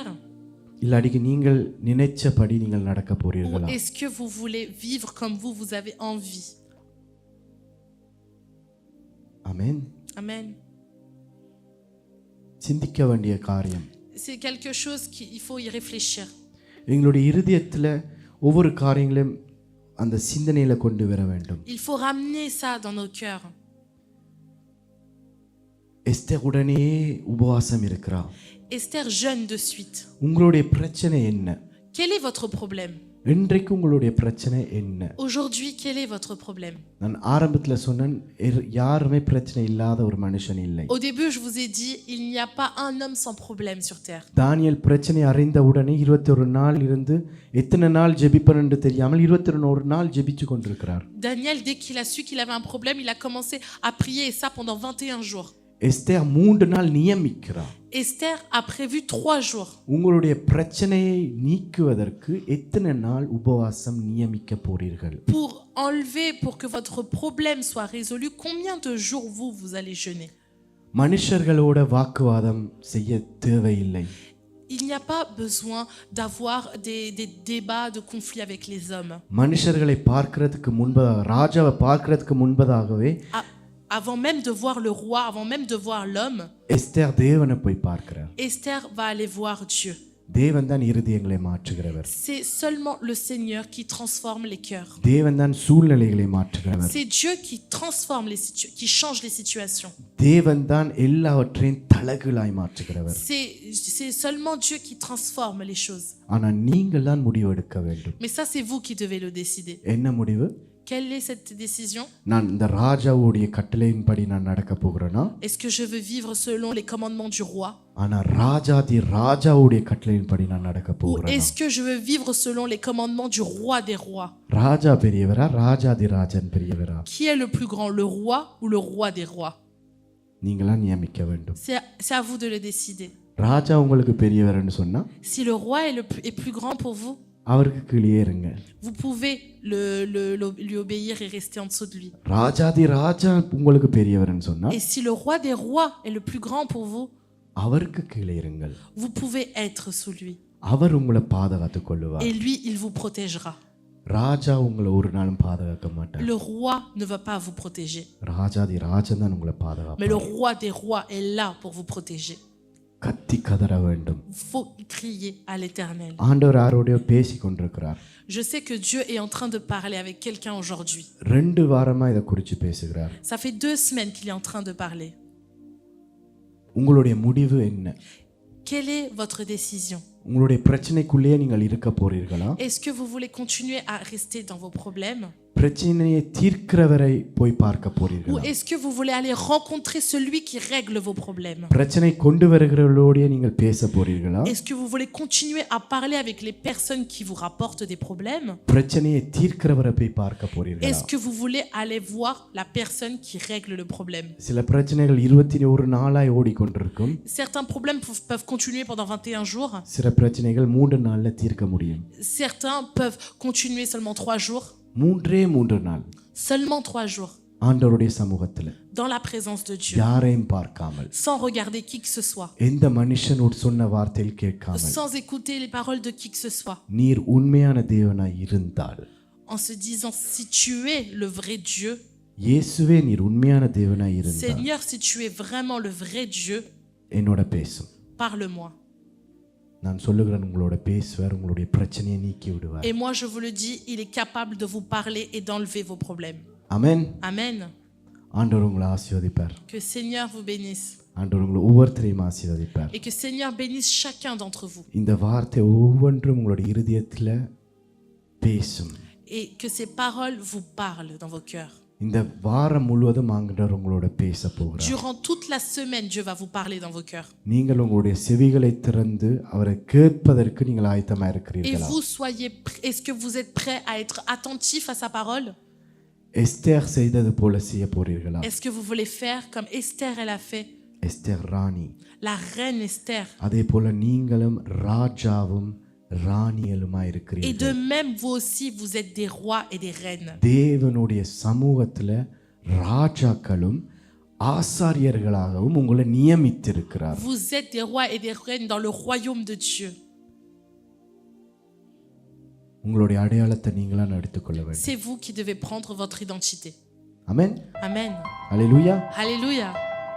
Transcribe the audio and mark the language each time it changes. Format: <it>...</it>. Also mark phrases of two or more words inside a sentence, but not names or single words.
<ta>இல்லாட்டிக்கு நீங்கள் நினைச்சபடி நீங்கள் நடக்க</ta> <fr>Ou</fr> <ta>போறீர்களா?</ta> <fr>est-ce que vous voulez vivre comme vous avez envie?</fr> <ta>ஆமென்.</ta> <fr>Amen.</fr> <ta>சிந்திக்க வேண்டிய காரியம்.</ta> <fr>C'est quelque chose qu'il faut y réfléchir.</fr> <ta>எங்களுடைய இருதயத்துல ஒவ்வொரு காரியங்களையும் அந்த சிந்தனையில கொண்டு வர வேண்டும்.</ta> <fr>Il faut ramener ça dans nos cœurs.</fr> <ta>எஸ்தர் உடனே உபவாசம் இருக்கிறா.</ta> <fr>Esther jeûne de suite.</fr> <ta>உங்களுடைய பிரச்சனை என்ன?</ta> <fr>Quel est votre problème?</fr> <ta>இன்றைக்கு உங்களுடைய பிரச்சனை என்ன?</ta> <fr>Aujourd'hui, quel est votre problème?</fr> <ta>நான் ஆரம்பத்துல சொன்னேன் யாருமே பிரச்சனை இல்லாத ஒரு மனுஷன் இல்லை.</ta> <fr>Au début, je vous ai dit, il n'y a pas un homme sans problème sur terre.</fr> <ta>தானியேல் பிரச்சனை அறிந்த உடனே 21 நாள் இருந்து எத்தனை நாள் ஜெபிப்பேன்னு தெரியாமல் 21 நாள் ஜெபிச்சு கொண்டிருக்கிறார்.</ta> <fr>Daniel, dès qu'il a su qu'il avait un problème, il a commencé à prier et ça pendant 21 jours.</fr> <ta>எஸ்தர் 3 நாள் நியமிக்கிறார்.</ta> <fr>Esther a prévu 3 jours.</fr> <ta>உங்களுடைய பிரச்சனையை நீக்குவதற்கு எத்தனை நாள் உபவாசம் நியமிக்க போறீர்கள்?</ta> <fr>Pour enlever, pour que votre problème soit résolu, combien de jours vous allez jeûner?</fr> <ta>மனுஷர்களோட வாக்குவாதம் செய்ய தேவையில்லை.</ta> <fr>Il n'y a pas besoin d'avoir des débats de conflits avec les hommes.</fr> <ta>மனுஷர்களை பார்க்கிறதுக்கு முன்பதாக ராஜாவை பார்க்கிறதுக்கு முன்பதாகவே</ta> <fr>Avant même de voir le roi, avant même de voir l'homme,</fr> <ta>எஸ்தர் தேவனை போய் பார்க்கிறார்.</ta> <fr>Esther va aller voir Dieu.</fr> <ta>தேவன் தான் இருதயங்களை மாற்றுகிறவர்.</ta> <fr>C'est seulement le Seigneur qui transforme les cœurs.</fr> <ta>தேவன் தான் சூழ்நிலைகளை மாற்றுகிறவர்.</ta> <fr>C'est Dieu qui transforme qui change les situations.</fr> <ta>தேவன் தான் எல்லாவற்றையும் தலகளாய் மாற்றுகிறவர்.</ta> <fr>C'est seulement Dieu qui transforme les choses.</fr> <ta>ஆனா நீங்கள் தான் முடிவு எடுக்க வேண்டும்.</ta> <fr>Mais ça, c'est vous qui devez le décider.</fr> <ta>என்ன முடிவு?</ta> <fr>Quelle est cette décision?</fr> <ta>நான் இந்த ராஜாவுடைய கட்டளையின்படி நான் நடக்க போகிறேனா?</ta> <fr>Est-ce que je veux vivre selon les commandements du roi?</fr> <ta>ஆனா ராஜாவுடைய கட்டளையின்படி நான் நடக்க</ta> <fr>Ou</fr> <ta>போகிறேனா?</ta> <fr>est-ce que je veux vivre selon les commandements du roi des rois?</fr> <ta>ராஜா பெரியவரா ராஜாதிராஜன் பெரியவரா?</ta> <fr>Qui est le plus grand, le roi ou le roi des rois?</fr> <ta>நீங்களா நியமிக்க வேண்டும்.</ta> <fr>C'est à vous de le décider.</fr> <ta>ராஜா உங்களுக்கு பெரியவர்னு சொன்னா</ta> <fr>Si le roi est plus grand pour vous,</fr> <ta>அவருக்கு கீழே இருங்க.</ta> <fr>vous pouvez lui obéir et rester en dessous de lui.</fr> <ta>ராஜாதி ராஜா உங்களுக்கு பெரியவர்னு சொன்னா</ta> <fr>Et si le roi des rois est le plus grand pour vous,</fr> <ta>அவருக்கு கீழே இருங்கள்.</ta> <fr>vous pouvez être sous lui.</fr> <ta>அவர் உங்களை பாதுகாத்துக் கொள்ளுவார்.</ta> <fr>Et lui, il vous protégera.</fr> <ta>ராஜா உங்களை ஒரு நாளும் பாதுகாக்க மாட்டார்.</ta> <fr>Le roi ne va pas vous protéger.</fr> <ta>ராஜாதி ராஜன் தான் உங்களை</ta> <fr>Mais</fr> <ta>பாதுகாப்பார்.</ta> <fr>le roi des rois est là pour vous protéger.</fr> <ta>கத்தி கதற வேண்டும்.</ta> <fr>Faut crier à l'Éternel.</fr> <ta>ஆண்டவர் யாரோடய பேசிக் கொண்டிருக்கிறார்.</ta> <fr>Je sais que Dieu est en train de parler avec quelqu'un aujourd'hui.</fr> <ta>2 வாரமா இதை குறித்து பேசுகிறார்.</ta> <fr>Ça fait 2 semaines qu'il est en train de parler.</fr> <ta>உங்களுடைய முடிவு என்ன?</ta> <fr>Quelle est votre décision?</fr> <ta>உங்களுடைய பிரச்சனைக்குள்ளேயே நீங்கள் இருக்க போறீர்களா?</ta> <fr>Est-ce que vous voulez continuer à rester dans vos problèmes?</fr> <ta>பிரச்சனையை தீர்க்கிறவரை போய் பார்க்க</ta> <fr>Ou</fr> <ta>போறீர்களா?</ta> <fr>est-ce que vous voulez aller rencontrer celui qui règle vos problèmes?</fr> <ta>பிரச்சனை கொண்டு வருகிறவர்களோட நீங்கள் பேச போறீர்களா?</ta> <fr>Est-ce que vous voulez continuer à parler avec les personnes qui vous rapportent des problèmes?</fr> <ta>பிரச்சனையை தீர்க்கிறவரை போய் பார்க்க போறீர்களா?</ta> <fr>Est-ce que vous voulez aller voir la personne qui règle le problème?</fr> <ta>சில பிரச்சனைகள் 21 நாளாய் ஓடிக்கொண்டிருக்கும்.</ta> <fr>Certains problèmes peuvent continuer pendant 21 jours.</fr> <ta>சில பிரச்சனைகள் 3 நாள்ல தீர்க்க முடியும்.</ta> <fr>Certains peuvent continuer seulement 3 jours.</fr> <ta>3 நாள்.</ta> <fr>Seulement 3 jours.</fr> <ta>ஆண்டவருடைய சமூகத்துல</ta> <fr>Dans la présence de Dieu.</fr> <ta>யாரையும் பார்க்காமல்,</ta> <fr>Sans regarder qui que ce soit.</fr> <ta>எந்த மனுஷனோடு சொன்ன வார்த்தையில் கேட்காமல்,</ta> <fr>Sans écouter les paroles de qui que ce soit.</fr> <ta>நீர் உண்மையான தேவனாய் இருந்தால்,</ta> <fr>En se disant, si tu es le vrai Dieu,</fr> <ta>இயேசுவே நீர் உண்மையான தேவனாய் இருந்தால்</ta> <fr>Seigneur, si tu es vraiment le vrai Dieu,</fr> <ta>என்னோட பேசும்.</ta> <fr>parle-moi.</fr> <ta>நான் சொல்லுகிறேன், உங்களோட பேசுவார், உங்களுடைய பிரச்சனையை நீக்கி விடுவார்.</ta> <fr>Et moi je vous le dis, il est capable de vous parler et d'enlever vos problèmes.</fr> <ta>ஆமென்.</ta> <fr>Amen.</fr> <ta>ஆண்டவர் உங்களை ஆசீர்வதிப்பார்.</ta> <fr>Que Seigneur vous bénisse.</fr> <ta>ஆண்டவர் உங்களை ஒவ்வொருத்தரையும் ஆசீர்வதிப்பார்.</ta> <fr>Et que Seigneur bénisse chacun d'entre vous.</fr> <ta>இந்த வார்த்தை ஒவ்வொன்றும் உங்களுடைய இருதயத்துல பேசும்.</ta> <fr>Et que ces paroles vous parlent dans vos cœurs.</fr> <ta>இந்த வாரம் முழுவதும் ஆண்டவர் உங்களோட பேச போகிறார்.</ta> <fr>Durant toute la semaine, Dieu va vous parler dans vos cœurs.</fr> <ta>நீங்கள் உங்களுடைய செவிகளை திறந்து அவரை கேட்பதற்கு நீங்கள் ஆயத்தமா</ta> <fr>Et</fr> <ta>இருக்கிறீர்களா?</ta> <fr>vous est-ce que vous êtes prêts à être attentifs à sa parole?</fr> <ta>எஸ்தர் செய்தது போல செய்ய போறீர்களா?</ta> <fr>Est-ce que vous voulez faire comme Esther elle a fait?</fr> <ta>எஸ்தர் ராணி.</ta> <fr>La reine Esther.</fr> <ta>அதே போல நீங்களும் ராஜாவும் ராணியலுமா</ta> <fr>Et</fr> <ta>இருக்கிறீர்கள்.</ta> <fr>de même, vous aussi, vous êtes des rois et des reines.</fr> <ta>தேவனுடைய சமூகத்துல ராஜாக்களும் ஆசாரியர்களாகவும் உங்களை நியமித்திருக்கிறார்.</ta> <fr>Vous êtes des rois et des reines dans le royaume de Dieu.</fr> <ta>உங்களுடைய அடையாளத்தை நீங்களா எடுத்துக்கொள்ள வேண்டும்.</ta> <fr>C'est vous qui devez prendre votre identité.</fr> <ta>ஆமென்.</ta> <fr>Amen.</fr> <ta>அல்லேலூயா.</ta> <fr>Alléluia.</fr>